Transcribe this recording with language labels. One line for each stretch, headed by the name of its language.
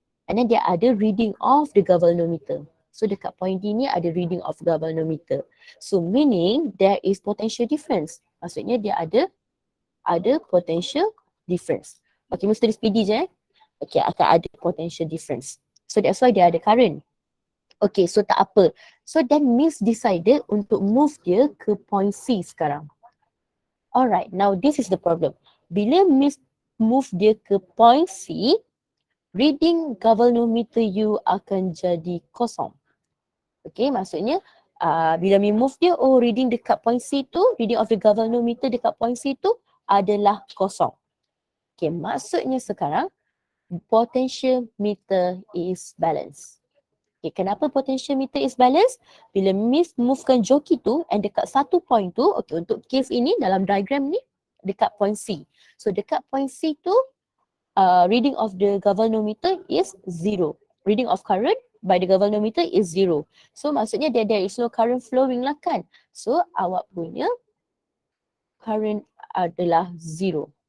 English: And then
Malay: dia ada
English: reading of the galvanometer. So dekat point D ni ada reading of galvanometer. So meaning there is potential difference.
Malay: Maksudnya dia ada potential difference. Okay, Miss tulis PD je Okay, akan ada potential difference.
English: So that's why dia ada current.
Malay: Okay, so tak apa.
English: So then Miss decided untuk move dia ke point C sekarang. Alright, now this is the problem.
Malay: Bila Miss move dia ke point C, reading galvanometer you akan jadi kosong. Okay, maksudnya bila Miss move dia, reading dekat point C tu,
English: reading of the galvanometer
Malay: dekat point C tu adalah kosong.
English: Okay, maksudnya sekarang potentiometer is balanced. Okay, kenapa potentiometer is balanced?
Malay: Bila Miss movekan jockey tu and dekat satu point tu, okay, untuk case ini dalam diagram ni, dekat point C.
English: So dekat point C tu, reading of the galvanometer is 0. Reading of current by the galvanometer is 0. So maksudnya there is no current flowing lah kan.
Malay: So awak punya current adalah 0.